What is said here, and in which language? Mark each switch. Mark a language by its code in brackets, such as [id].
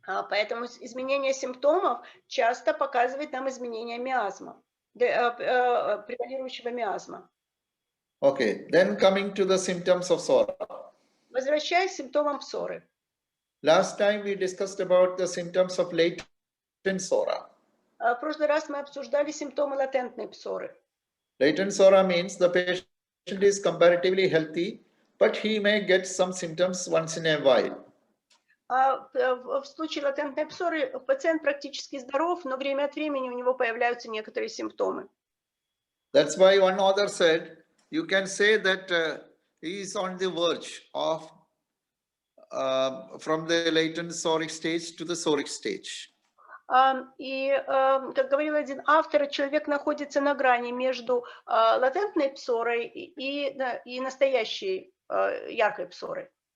[ru] Поэтому изменение симптомов часто показывает нам изменение миазма, превалирующего миазма. [en] Okay, then coming to the symptoms of psora. [ru] Возвращаясь к симптомам псоры. [en] Last time we discussed about the symptoms of latent psora. [ru] В прошлый раз мы обсуждали симптомы латентной псоры. [en] Latent psora means the patient is comparatively healthy, but he may get some symptoms once in a while. [ru] В случае латентной псоры пациент практически здоров, но время от времени у него появляются некоторые симптомы. [en] That's why one author said, you can say that he is on the verge of from the latent psoric stage to the psoric stage. [ru] И, как говорил один автор, человек находится на грани между латентной псорой и настоящей яркой псорой.